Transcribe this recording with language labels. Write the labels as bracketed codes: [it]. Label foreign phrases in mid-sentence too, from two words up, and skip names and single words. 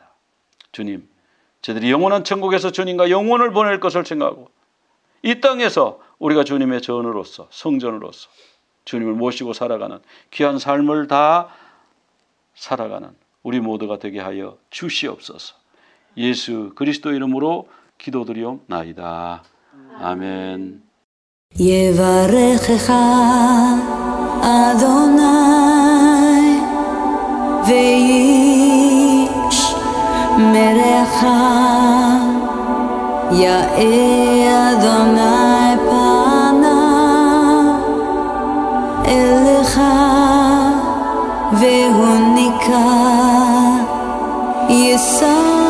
[ko] 주님, 저희들이 영원한 천국에서 주님과 영원을 보낼 것을 생각하고 이 땅에서 우리가 주님의 전으로서, 성전으로서 주님을 모시고 살아가는 귀한 삶을 다 살아가는 우리 모두가 되게 하여 주시옵소서. 예수 그리스도 이름으로 기도드리옵나이다. 아멘. [he] יברכך אדוני וישמרך, יאר אדוני פניו אליך והוניק יישא